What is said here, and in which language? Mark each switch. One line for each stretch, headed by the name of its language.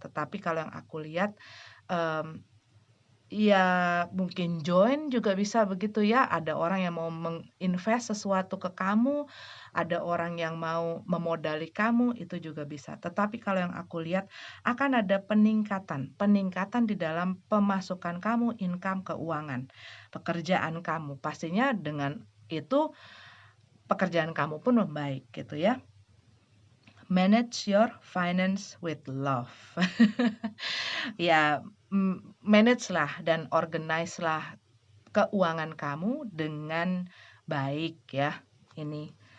Indonesian: Tetapi kalau yang aku lihat, mmm ya mungkin join juga bisa begitu ya, ada orang yang mau menginvest sesuatu ke kamu, ada orang yang mau memodali kamu, itu juga bisa. Tetapi kalau yang aku lihat akan ada peningkatan, peningkatan di dalam pemasukan kamu, income keuangan, pekerjaan kamu. Pastinya dengan itu pekerjaan kamu pun membaik gitu ya.
English: Manage your finance with love.
Indonesian: Ya, manage lah dan organize lah keuangan kamu dengan baik ya, ini.